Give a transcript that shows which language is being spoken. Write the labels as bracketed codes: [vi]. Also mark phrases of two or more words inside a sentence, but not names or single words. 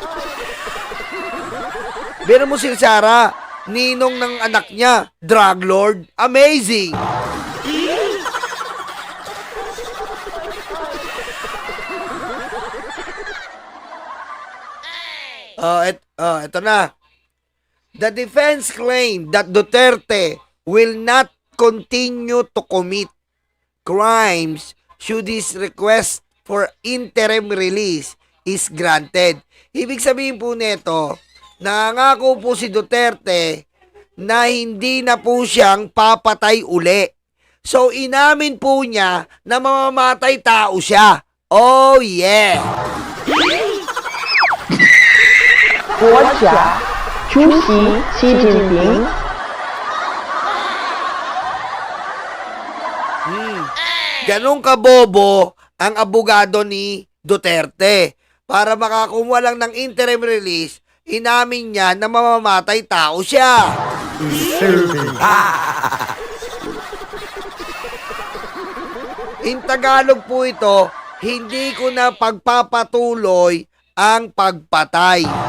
[tl] Biro mo si Sara, ninong ng anak niya, drug lord. [en] Amazing! Ito na. The defense claimed that Duterte will not continue to commit crimes should his request for interim release is granted. [tl] Ibig sabihin po nito, nangako po si Duterte na hindi na po siyang papatay uli. So inamin po niya na mamamatay tao siya. [en] Oh yeah! [zh] 国家主席习近平 [tl] Ganong kabobo ang abogado ni Duterte. Para makakuha lang ng [en] interim release, [tl] inamin niya na mamamatay tao siya. [en] In Tagalog [tl] po ito, hindi ko na pagpapatuloy ang pagpatay.